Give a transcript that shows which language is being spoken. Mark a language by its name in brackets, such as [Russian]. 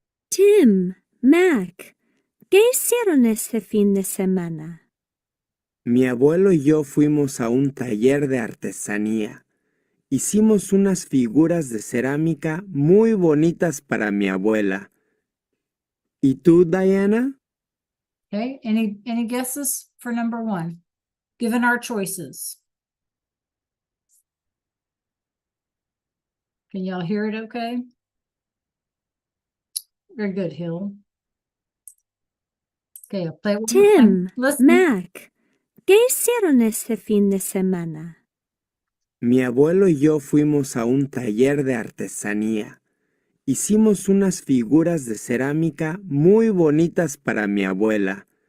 [Spanish] Tim, Mac, ¿qué hicieron este fin de semana? Mi abuelo y yo fuimos a un taller de artesanía. Hicimos unas figuras de cerámica muy bonitas para mi abuela. ¿Y tú, Diana? [English] Okay, any guesses for number one, given our choices? Can y'all hear it okay? Very good, Hill. Okay, I'll play it one more time. Tim, Listen. [Spanish] Mac, ¿qué hicieron este fin de semana? Mi abuelo y yo fuimos a un taller de artesanía. Hicimos unas figuras de cerámica muy bonitas para mi abuela.